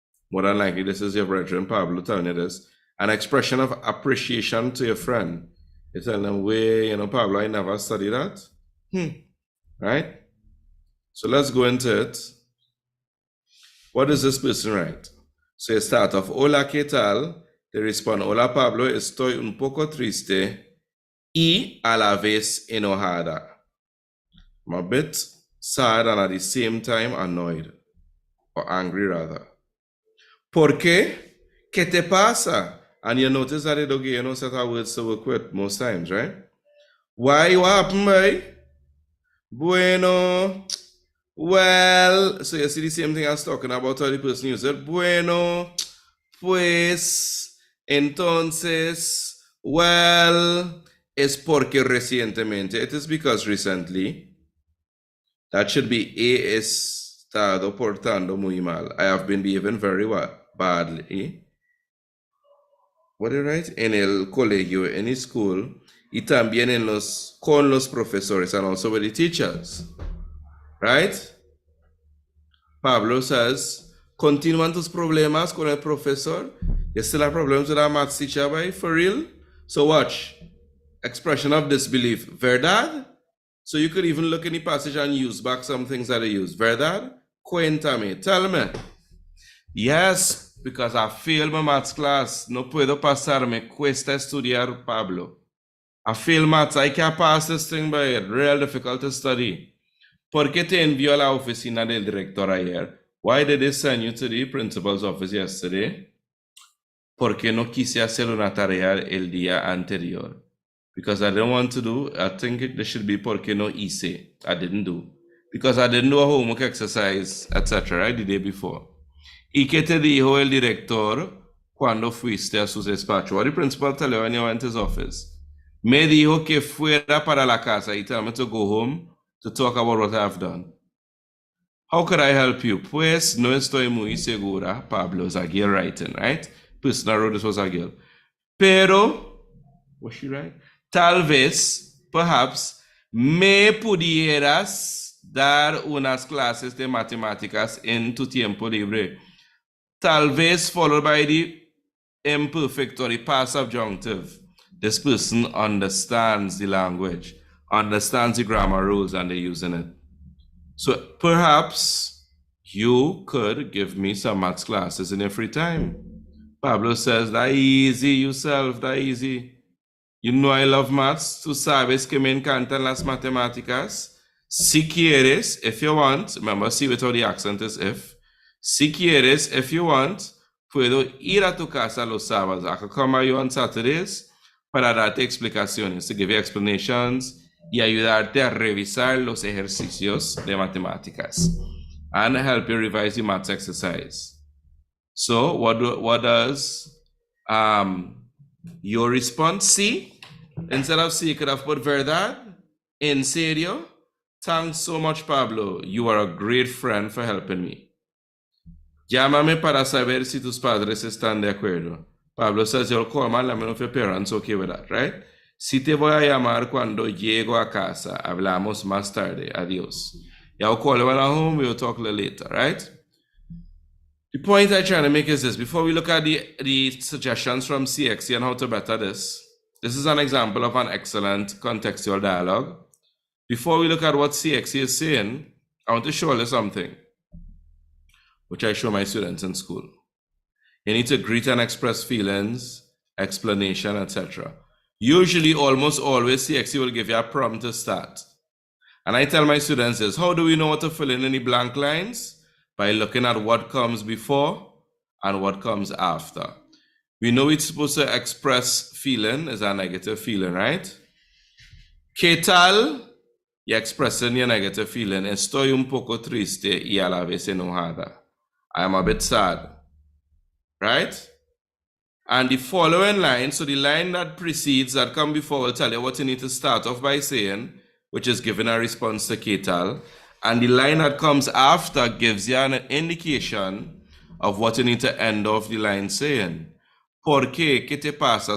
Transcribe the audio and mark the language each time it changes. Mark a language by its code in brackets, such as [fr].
[en] More than likely, this is your brethren, Pablo, telling you this. An expression of appreciation to your friend. You tell them, "Way, you know, Pablo, I never studied that." Right? So let's go into it. What does this person write? So you start off, [es] "Hola, ¿qué tal?" [en] They respond, [es] "Hola, Pablo, estoy un poco triste y a la vez enojada." [en] I'm a bit sad and at the same time annoyed, or angry rather. [es] ¿Por qué? ¿Qué te pasa? [en] And you notice that they don't give you set of words to work with most times, right? Why? What happened, boy? [es] Bueno. [en] Well, so you see the same thing I was talking about how the person used it. [es] Bueno, pues, entonces, [en] well, [es] es porque recientemente. [en] It is because recently. That should be [es] he estado portando muy mal. [en] I have been behaving very badly. What did I write? [es] En el colegio, en el school, y también con los profesores, [en] and also with the teachers. [es] Right? [en] Pablo says, [es] "Continúan tus problemas con el profesor? [en] You still have problems with our maths teacher, boy? For real?" So watch. Expression of disbelief. [es] ¿Verdad? [en] So you could even look in the passage and use back some things that I use. [es] ¿Verdad? Cuéntame. [en] Tell me. Yes, because I failed my maths class. [es] No puedo pasar. Me cuesta estudiar, Pablo. [en] I failed maths. I can't pass this thing, by it. Real difficult to study. [es] ¿Por qué te envió a la oficina del director ayer? [en] Why did they send you to the principal's office yesterday? [es] Porque no quise hacer una tarea el día anterior. [en] Because I didn't want to do. I think there should be porque no hice. I didn't do. Because I didn't do a homework exercise, etc. right, the day before. [es] ¿Y qué te dijo el director cuando fuiste a su despacho? [en] What did the principal tell you when you went to his office? [es] Me dijo que fuera para la casa. [en] He told me to go home to talk about what I've done. How could I help you? [es] Pues no estoy muy segura. [en] Pablo Zaguiel writing, right? Person who wrote this was Zaguiel. [es] Pero, [en] what's she right? [es] Tal vez [en] perhaps, [es] me pudieras dar unas clases de matemáticas en tu tiempo libre. [en] Tal vez followed by the imperfect or the past subjunctive. This person understands the language, understands the grammar rules, and they're using it. So perhaps you could give me some maths classes in your free time. Pablo says, that easy yourself, that easy. You know I love maths. [es] Tú sabes que me encantan las matemáticas. Si quieres, [en] if you want, remember, see without the accent is if. [es] Si quieres, [en] if you want, [es] puedo ir a tu casa los sábados. [en] I could come at you on Saturdays [es] para darte explicaciones, [en] to give you explanations [es] y ayudarte a revisar los ejercicios de matemáticas [en] and help you revise your maths exercise. So what does your response see? Instead of sí, you could have put [es] verdad. En serio? [en] Thanks so much, Pablo. You are a great friend for helping me. [es] Llámame para saber si tus padres están de acuerdo. [en] Pablo says, you'll call my let me know if your parents okay with that, right? [es] Si te voy a llamar cuando llego a casa. Hablamos más tarde. Adiós. [en] Yeah, I'll call you when I'm home. We'll talk a little later, right? The point I'm trying to make is this. Before we look at the suggestions from CXC and how to better this is an example of an excellent contextual dialogue. Before we look at what CXC is saying, I want to show you something, which I show my students in school. You need to greet and express feelings, explanation, etc. Usually, almost always, CXC will give you a prompt to start. And I tell my students this, how do we know what to fill in any blank lines? By looking at what comes before and what comes after. We know it's supposed to express feeling is a negative feeling, right? [es] ¿Qué tal? [en] You're expressing your negative feeling. [es] Estoy un poco triste y a la vez enojada. [en] I am a bit sad. Right? And the following line, so the line that precedes, that come before, will tell you what you need to start off by saying, which is giving a response to [es] ¿qué tal? [en] And the line that comes after gives you an indication of what you need to end off the line saying. [es] ¿Por qué? ¿Qué te pasa?